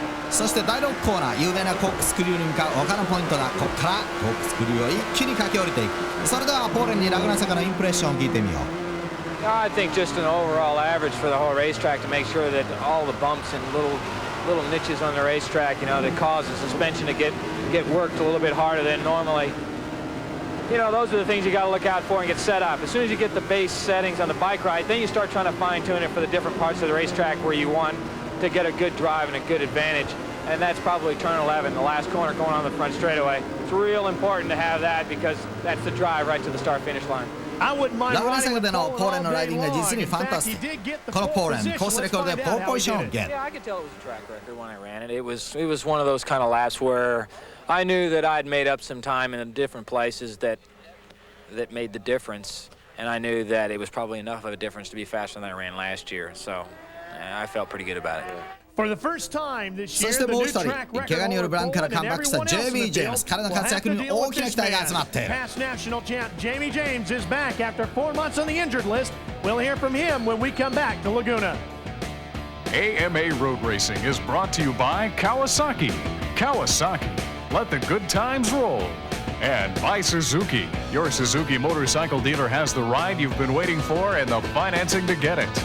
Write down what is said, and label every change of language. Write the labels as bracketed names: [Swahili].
[Japanese] そして第6コーナー、有名なコックスクリューに向かう他のポイントだ。ここからコックスクリューを一気に駆け下りていく。それではポーレンにラグナセカのインプレッションを聞いてみよう。 [English] I think just an overall average for the whole racetrack to make sure that all the bumps and little niches on the racetrack, that cause the suspension to get worked a little bit harder than normally. Those are the things you got to look out for and get set up. As soon as you get the base settings on the bike ride, then you start trying to fine tune it for the different parts of the racetrack where you want to get a good drive and a good advantage. And that's probably turn 11, the last corner going on the front straightaway. It's real important to have that because that's the drive right to the start-finish line. [Japanese] ラグナセカでのポーレンのライディングが実にファンタスティック。このポーレン、コースレコードでポールポジションをゲット。 [English] Yeah, I could tell it was a track record when I ran it. It was one of those kind of laps where I knew that I'd made up some time in different places that made the difference, and I knew that it was probably enough of a difference to be faster than I ran last year. So I felt pretty good about it. [Japanese] そしてもう一人、怪我によるブランクからカムバックしたジェイミー・ジェームス。彼の活躍に大きな期待が集まっている。 [English] Jamie James is back after 4 months on the injured list. We'll hear from him when we come back to Laguna. AMA Road Racing is brought to you by Kawasaki. Kawasaki, let the good times roll. And by Suzuki. Your Suzuki motorcycle dealer has the ride you've been waiting for and the financing to get it.